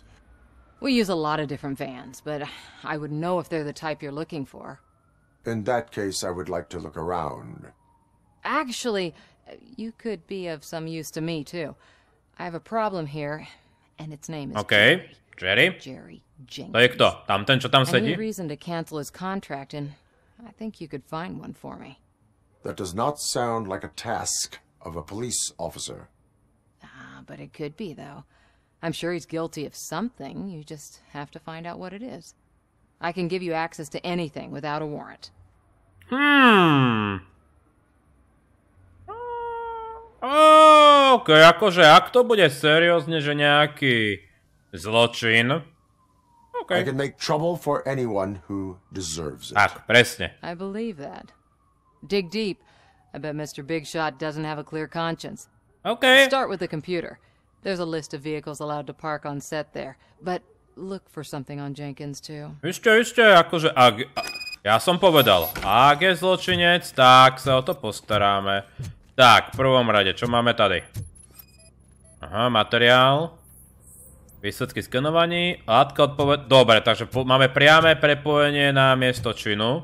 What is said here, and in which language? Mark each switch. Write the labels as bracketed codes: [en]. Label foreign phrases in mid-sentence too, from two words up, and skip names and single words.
[en] We use a lot of different vans, but I wouldn't know if they're the type you're looking for. In that case, I would like to look around. Actually, you could be of some use to me, too. I have a problem here, and its name is Jerry? Jerry Jenkins. [sk] To je kto? Tamten, čo tam sedí? [en] I need reason to cancel his contract, and I think you could find one for me. That does not sound like a task of a police officer. But it could be, though. I'm sure he's guilty of something. You just have to find out what it is. I can give you access to anything without a warrant. [sk] OK, akože ak to bude seriózne, že nejaký zločin. [en] OK. I can make trouble for anyone who deserves it. [sk] Tak, presne. [en] I believe that. Dig deep. I bet Mr. Big Shot doesn't have a clear conscience. Okay. Start with the computer. There's a list of vehicles allowed to park on set there. But look for something on Jenkins, too. [sk] Ešte, akože ja som povedal, ak je zločinec, tak sa o to postaráme. Tak, v prvom rade, čo máme tady? Aha, materiál. Výsledky skenovaní. Látka odpoved... Dobre, takže máme priame prepojenie na miesto činu.